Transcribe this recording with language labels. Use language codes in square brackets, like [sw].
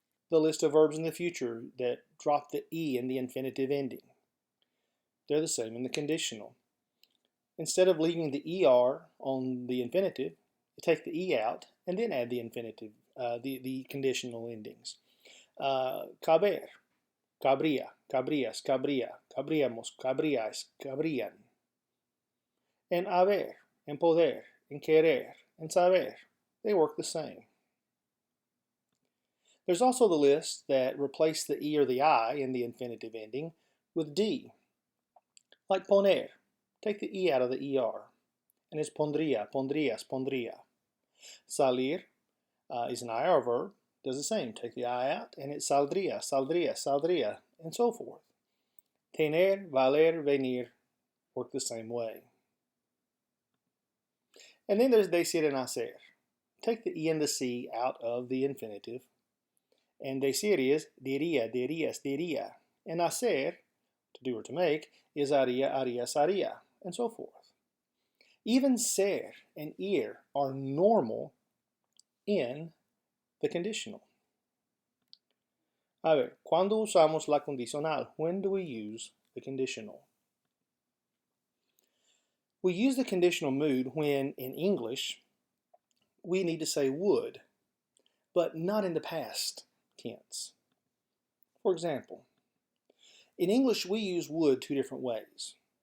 [en] The list of verbs in the future that drop the E in the infinitive ending. They're the same in the conditional. Instead of leaving the ER on the infinitive, you take the E out and then add the infinitive, the conditional endings. [es] Caber, cabría, cabrías, cabría, cabríamos, cabríais, cabrían. [en] And haber, and poder, and querer, and saber, they work the same. There's also the list that replace the E or the I in the infinitive ending with D. Like poner, take the E out of the ER, and it's [es] pondría, pondrías, pondría. [en] Salir is an IR verb, does the same, take the I out, and it's [es] saldría, saldría, saldría, [en] and so forth. Tener, valer, venir work the same way. And then there's decir and hacer. Take the E and the C out of the infinitive, and decir is [es] diría, dirías, diría. [en] And hacer, to do or to make, is [es] haría, harías, haría, [en] and so forth. Even ser and ir are normal in the conditional. [es] A ver, ¿cuándo usamos la condicional? [en] When do we use the conditional? We use the conditional mood when, in English, we need to say would, but not in the past tense. For example, in English we use would two different ways.